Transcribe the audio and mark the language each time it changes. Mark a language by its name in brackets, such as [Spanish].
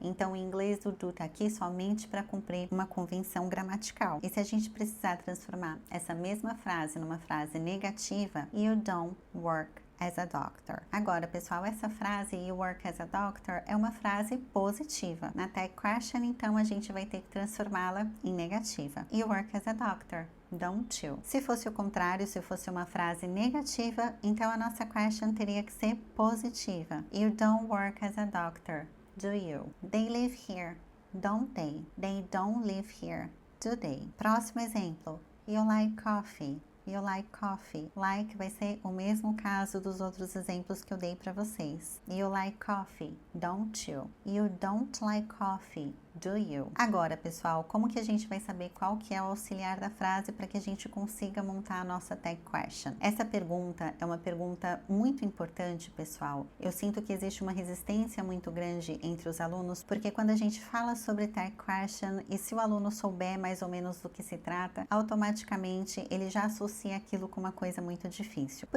[Portuguese] Então, em inglês, o do tá aqui somente para cumprir uma convenção gramatical. E se a gente precisar transformar essa mesma frase numa frase negativa, [English] you don't work as a doctor. [Portuguese] Agora, pessoal, essa frase [English] you work as a doctor [Portuguese] é uma frase positiva. Na tag question, então, a gente vai ter que transformá-la em negativa. [English] You work as a doctor, don't you? [Portuguese] Se fosse o contrário, se fosse uma frase negativa, então a nossa question teria que ser positiva. [English] You don't work as a doctor, do you? They live here, don't they? They don't live here, do they? [Portuguese] Próximo exemplo. [English] You like coffee? You like coffee? [Portuguese] Like vai ser o mesmo caso dos outros exemplos que eu dei para vocês. [English] You like coffee, don't you? You don't like coffee, do you? [Portuguese] Agora, pessoal, como que a gente vai saber qual que é o auxiliar da frase para que a gente consiga montar a nossa tag question? Essa pergunta é uma pergunta muito importante, pessoal. Eu sinto que existe uma resistência muito grande entre os alunos, porque quando a gente fala sobre tag question e se o aluno souber mais ou menos do que se trata, automaticamente ele já associa aquilo com uma coisa muito difícil.